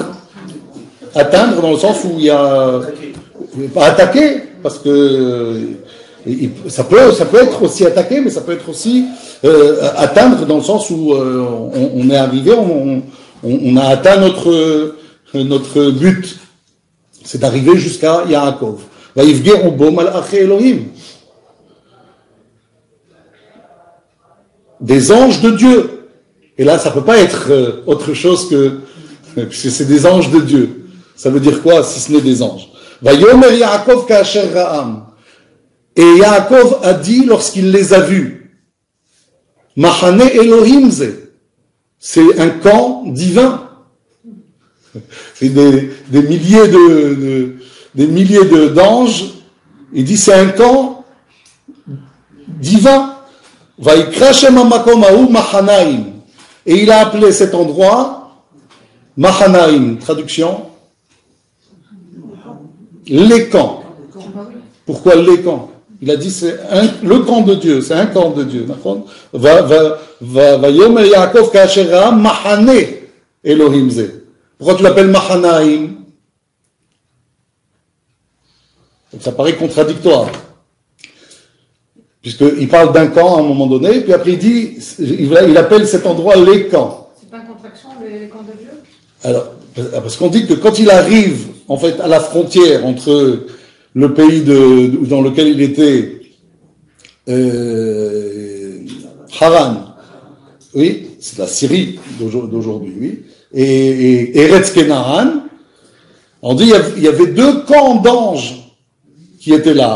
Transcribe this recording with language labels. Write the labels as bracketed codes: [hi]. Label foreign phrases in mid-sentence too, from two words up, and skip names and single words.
[fr] Atteindre dans le sens où il y a pas attaquer, parce que ça peut être aussi attaquer, mais ça peut être aussi atteindre dans le sens où on est arrivé, on a atteint notre but, c'est d'arriver jusqu'à Yaakov. [he] ויפגעו בו מלאכי אלהים. [fr] Des anges de Dieu. Et là, ça peut pas être autre chose que, puisque c'est des anges de Dieu. Ça veut dire quoi, si ce n'est des anges? [he] ויאמר יעקב כאשר ראם. [fr] Et Yaakov a dit lorsqu'il les a vus, [he] מחנה אלהים זה. [fr] C'est un camp divin. C'est des milliers d'anges. Il dit c'est un camp divin. [he] ויקרא שם המקום ההוא מחנים. [fr] Et il a appelé cet endroit Mahanaim. Traduction. Les camps. Pourquoi les camps? Il a dit c'est le camp de Dieu, c'est un camp de Dieu. [he] ויאמר יעקב כאשר ראם מחנה אלהים זה. [fr] Pourquoi tu l'appelles Mahanaim? Donc ça paraît contradictoire. Puisqu'il parle d'un camp à un moment donné, puis après il dit, il appelle cet endroit les camps. C'est pas une contraction, les camps de Dieu? Alors, parce qu'on dit que quand il arrive, en fait, à la frontière entre le pays dans lequel il était, Haran, oui, c'est la Syrie d'aujourd'hui, oui, et Eretz Kenahan, on dit il y avait deux camps d'anges qui étaient là.